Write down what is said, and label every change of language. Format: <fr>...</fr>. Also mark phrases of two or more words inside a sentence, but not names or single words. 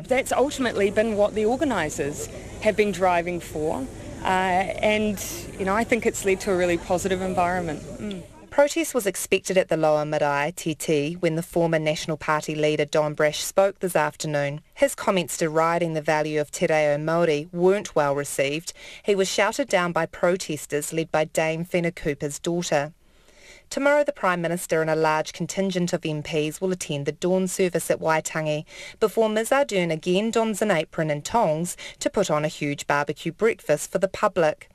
<en>That's ultimately been what the organisers have been driving for, and I think it's led to a really positive environment. Protest was expected at the lower marae, Te Tii, when the former National Party leader Don Brash spoke this afternoon. His comments deriding the value of</en> <mi>te reo Māori</mi> <en>weren't well received. He was shouted down by protesters led by Dame Whina Cooper's daughter. Tomorrow the Prime Minister and a large contingent of MPs will attend the dawn service at Waitangi before Ms Ardern again dons an apron and tongs to put on a huge barbecue breakfast for the public.</en>